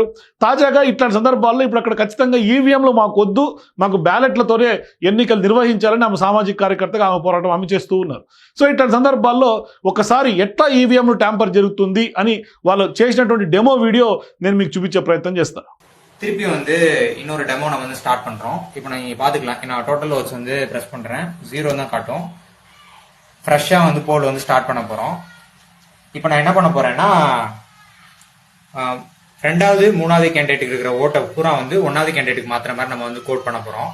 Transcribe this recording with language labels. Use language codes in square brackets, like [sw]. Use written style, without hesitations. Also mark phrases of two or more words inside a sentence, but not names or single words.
[te] తాజాగా ఇట్లాంటి సందర్భాల్లో ఇప్పుడు అక్కడ ఖచ్చితంగా ఈవీఎంలు మాకు వద్దు, మాకు బ్యాలెట్లతోనే ఎన్నికలు నిర్వహించాలని ఆమె సామాజిక కార్యకర్తగా ఆమె పోరాటం ఆమె చేస్తూ ఉన్నారు. సో ఇట్లాంటి సందర్భాల్లో ఒకసారి ఎట్లా ఈవీఎంలు ట్యాంపర్ జరుగుతుంది అని వాళ్ళు చేసినటువంటి [en] demo video [te] నేను మీకు చూపించే ప్రయత్నం చేస్తాను. [ta] திருப்பி இன்னொரு டெமோ நம்ம ஸ்டார்ட் பண்றோம். இப்போ நீங்க பாத்துக்கலாம், நான் [en] total votes press [ta] பண்றேன், 0 தான் காட்டும். ஃப்ரெஷ்ஷா போல் ஸ்டார்ட் பண்ண போறோம். இப்போ நான் என்ன பண்ண போறேன்னா, ரெண்டாவது மூணாவது கேண்டிடேட்டுக்கு இருக்கிற ஓட்டை பூரா ஒன்னாவது கேண்டிடேட்டுக்கு மாத்திர மாதிரி நம்ம கோட் பண்ண போறோம்.